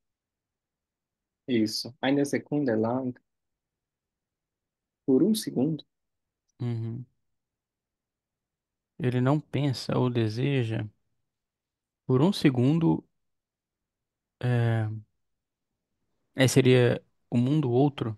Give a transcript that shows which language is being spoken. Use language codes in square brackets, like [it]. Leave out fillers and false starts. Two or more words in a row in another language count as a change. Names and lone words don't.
[pt] isso. [de] Eine Sekunde lang, [pt] por um segundo, Uhum. Ele não pensa ou deseja por um segundo. É, seria o mundo outro,